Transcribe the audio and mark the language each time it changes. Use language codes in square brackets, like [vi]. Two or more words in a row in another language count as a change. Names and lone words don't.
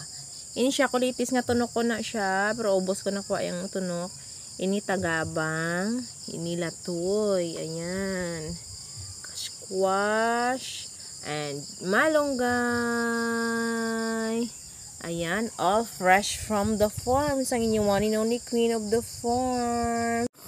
[hil] Ini siya kulitis nga tunok ko na siya, pero ubos ko na kuha yung tunok. Ini tagabang, ini latoy, ayan. [en] Squash and malunggay. [hil] Ayan, [en] all fresh from the farm. [hil] Sang inyong [en] one and only queen of the farm.